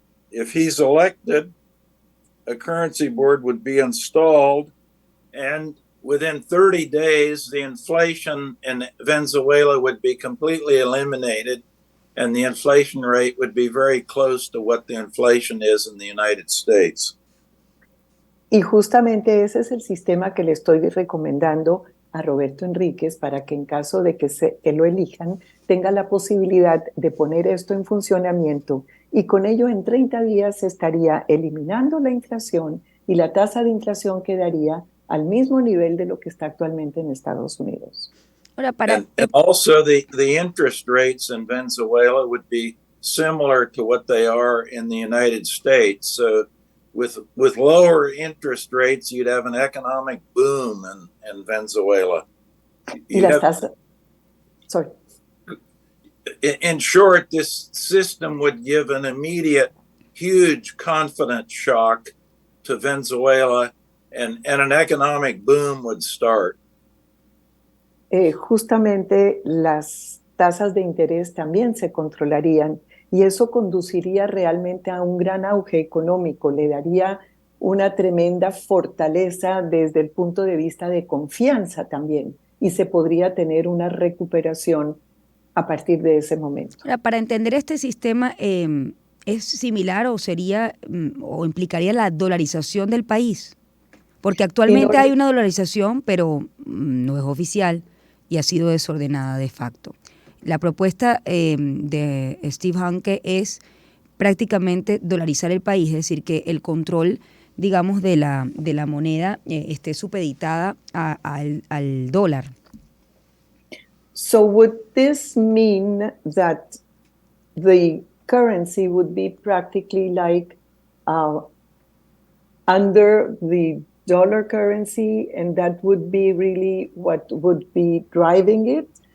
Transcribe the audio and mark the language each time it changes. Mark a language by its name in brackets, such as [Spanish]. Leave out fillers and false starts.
[English] If he's elected, a currency board would be installed, and within 30 days, the inflation in Venezuela would be completely eliminated, and the inflation rate would be very close to what the inflation is in the United States. [Spanish] Y justamente ese es el sistema que le estoy recomendando a Roberto Enríquez para que en caso de que lo elijan, tenga la posibilidad de poner esto en funcionamiento, y con ello en 30 días se estaría eliminando la inflación y la tasa de inflación quedaría al mismo nivel de lo que está actualmente en Estados Unidos. [English] And also the interest rates in Venezuela would be similar to what they are in the United States. So with lower interest rates, you'd have an economic boom in Venezuela. In short, this system would give an immediate, huge confidence shock to Venezuela, and an economic boom would start. [Spanish] Justamente las tasas de interés también se controlarían, y eso conduciría realmente a un gran auge económico, le daría una tremenda fortaleza desde el punto de vista de confianza también, y se podría tener una recuperación a partir de ese momento. Ahora, para entender este sistema, ¿es similar o sería o implicaría la dolarización del país? Porque actualmente hay una dolarización, pero no es oficial y ha sido desordenada de facto. La propuesta de Steve Hanke es prácticamente dolarizar el país, es decir, que el control, digamos, de la moneda esté supeditada al dólar. [English] So would this mean that the currency would be practically like under the dollar currency, and that would be really what would be driving it?